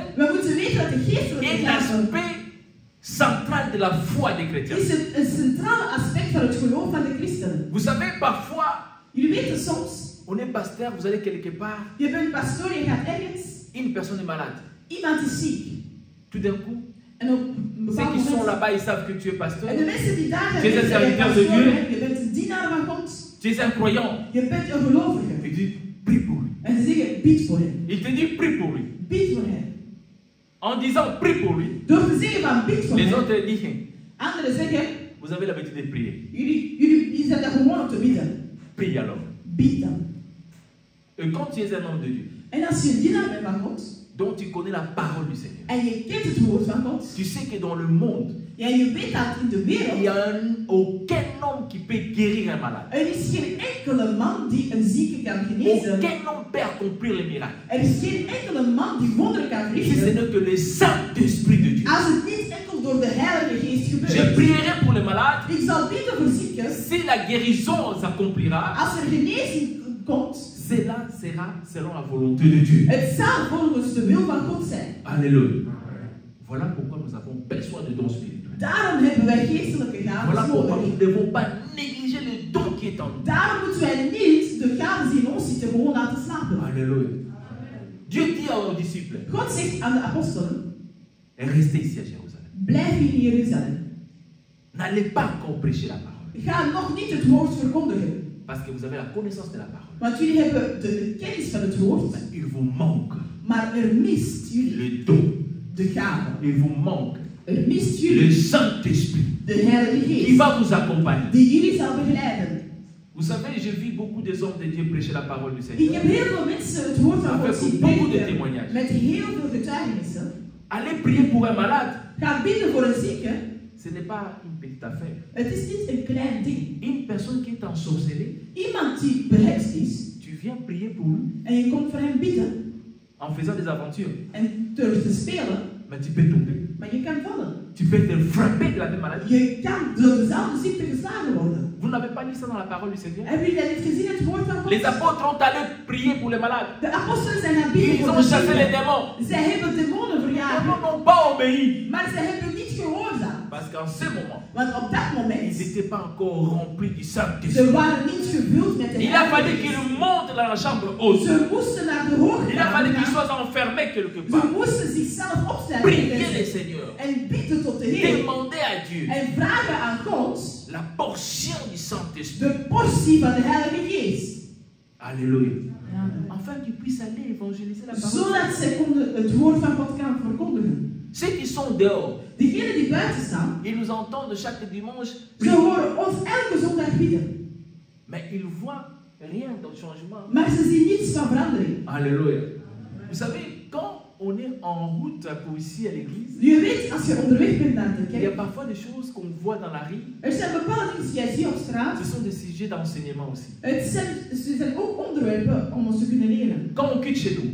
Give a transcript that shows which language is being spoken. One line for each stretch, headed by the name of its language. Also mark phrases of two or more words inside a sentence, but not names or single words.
Dutch: we moeten weten dat de geestelijke
French: est
Dutch: gaven
French: l'aspect central de la foi des chrétiens.
Dutch: is een centrale aspect van het geloof van de christenen.
French: Vous savez, parfois,
Dutch: Jullie weten soms,
French: on est pasteur, vous allez quelque part,
Dutch: je bent pastoor, je gaat ergens,
French: une personne est malade.
Dutch: iemand is ziek.
French: Tout d'un coup,
Dutch: En op een
French: ceux
Dutch: bepaald
French: qui sont
Dutch: moment,
French: là-bas, ils savent que tu es pasteur.
Dutch: en de mensen die daar zijn,
French: Tu es un
Dutch: weten dat je
French: serviteur de
Dutch: pastoor
French: Dieu.
Dutch: bent, je bent een dienaar van God,
French: Tu es un croyant.
Dutch: je bent een gelovige.
French: Il dit, prie pour lui.
Dutch: En ze zeggen, bid voor hem.
French: Il te dit, prie pour lui.
Dutch: Bid voor hem.
French: En disant, prie pour lui,
Dutch: Door te zeggen van bid voor
French: les
Dutch: hem.
French: autres disent,
Dutch: Anderen zeggen,
French: vous avez l'habitude de prier.
Dutch: jullie zijn daar gewoon op te bidden.
French: Prie alors.
Dutch: Bid dan.
French: Et quand tu es un homme de Dieu,
Dutch: En als je een dienaar bent van God,
French: dont tu connais la parole du Seigneur,
Dutch: en je kent het woord van God,
French: tu sais que dans le monde,
Dutch: en je weet dat in de
French: il n'y
Dutch: wereld,
French: a aucun homme qui peut guérir un malade.
Dutch: er is geen enkele man die een zieke kan genezen.
French: Aucun homme peut accomplir les miracles.
Dutch: Er is geen enkele man die wonderen kan
French: Si ce
Dutch: verrichten.
French: n'est que le Saint-Esprit de Dieu.
Dutch: Als het niet enkel door de Heilige Geest
French: Je
Dutch: gebeurt.
French: prierai pour les malades.
Dutch: Ik zal bidden voor zieken.
French: Si la guérison s'accomplira,
Dutch: Als er genezing komt,
French: cela sera selon la volonté de Dieu.
Dutch: het zal volgens de wil van God zijn.
French: Alléluia. Voilà pourquoi nous avons besoin de dons spirituels.
Dutch: Daarom hebben wij geestelijke
French: Voilà
Dutch: gaven
French: pourquoi
Dutch: nodig.
French: nous ne devons pas négliger le don qui est en nous.
Dutch: Daarom moeten wij niet de gaven die in ons zitten gewoon laten slapen.
French: Alléluia. Dieu dit aux disciples,
Dutch: God zegt aan de apostelen,
French: restez ici à Jérusalem.
Dutch: blijf hier in Jeruzalem.
French: n'allez pas encore prêcher la parole.
Dutch: Ga nog niet het woord verkondigen.
French: Parce que vous avez la connaissance de la parole.
Dutch: Want jullie hebben de kennis van het woord,
French: Mais il vous manque
Dutch: maar mist jullie
French: le don.
Dutch: de gave.
French: Il vous manque
Dutch: Mist
French: le
Dutch: jullie
French: Saint-Esprit
Dutch: de Heilige
French: qui
Dutch: Geest,
French: va vous accompagner.
Dutch: die jullie zal begeleiden.
French: Vous savez, j'ai vu beaucoup des hommes de Dieu prêcher la parole du
Dutch: Ik
French: Seigneur.
Dutch: heb heel veel mensen het woord van God
French: Avec
Dutch: zien
French: beaucoup de
Dutch: prediken,
French: témoignages.
Dutch: met heel veel getuigenissen.
French: Allez prier pour un malade.
Dutch: Ga bidden voor een zieke.
French: Ce n'est pas une petite affaire.
Dutch: Het is niet een klein ding.
French: Une personne qui est ensorcelée,
Dutch: Iemand die beheerst is,
French: tu viens prier pour lui
Dutch: en je komt voor hem bidden,
French: en faisant des aventures.
Dutch: en durft te spelen,
French: Mais tu peux tomber.
Dutch: maar je kan vallen.
French: Tu peux te frapper de la même maladie.
Dutch: Je kan door dezelfde ziekte geslagen worden.
French: Vous n'avez pas lu ça dans la parole du Seigneur?
Dutch: Hebben jullie dat niet gezien, het woord van God?
French: Les apôtres ont allé prier pour les malades.
Dutch: De apostelen zijn gaan bidden
French: Ils
Dutch: voor
French: ont
Dutch: de
French: chassé les
Dutch: zieken.
French: démons.
Dutch: Zij hebben demonen
French: Les
Dutch: verjaagd,
French: démons n'ont pas obéi.
Dutch: maar zij hebben niet gehoorzaamd.
French: Parce qu'en ce moment,
Dutch: Want op dat
French: ils
Dutch: moment,
French: n'étaient pas encore remplis du
Dutch: ze
French: Saint-Esprit.
Dutch: waren niet gevuld met de
French: Il a fallu
Dutch: Heilige
French: qu'ils
Dutch: Geest.
French: montent dans la chambre haute.
Dutch: Ze moesten naar de hoogte
French: Il a fallu qu'ils
Dutch: gaan.
French: soient enfermés quelque
Dutch: Ze
French: part.
Dutch: moesten zichzelf opstellen
French: Priez le Seigneur.
Dutch: en bidden tot de Heer.
French: Demandez à Dieu
Dutch: En vragen aan God
French: la portion du Saint-Esprit.
Dutch: de portie van de Heilige Geest.
French: Alléluia. Afin que tu puisses aller évangéliser la parole.
Dutch: Zodat zij konden het woord van God kan verkondigen.
French: Ceux qui sont dehors,
Dutch: Diegenen die buiten staan,
French: ils nous entendent chaque dimanche,
Dutch: ze horen ons elke zondag bidden.
French: mais ils voient rien de changement.
Dutch: Maar ze zien niets van verandering.
French: Alléluia. Vous savez, quand on est en route pour ici à l'église,
Dutch: Je weet, als je onderweg bent naar de
French: il y a
Dutch: kerk,
French: parfois des choses qu'on voit dans la rue.
Dutch: er zijn bepaalde dingen die jij ziet op straat.
French: Ce sont des sujets d'enseignement aussi.
Dutch: Ze zijn ook onderwerpen om ons te kunnen leren.
French: Quand on quitte chez nous,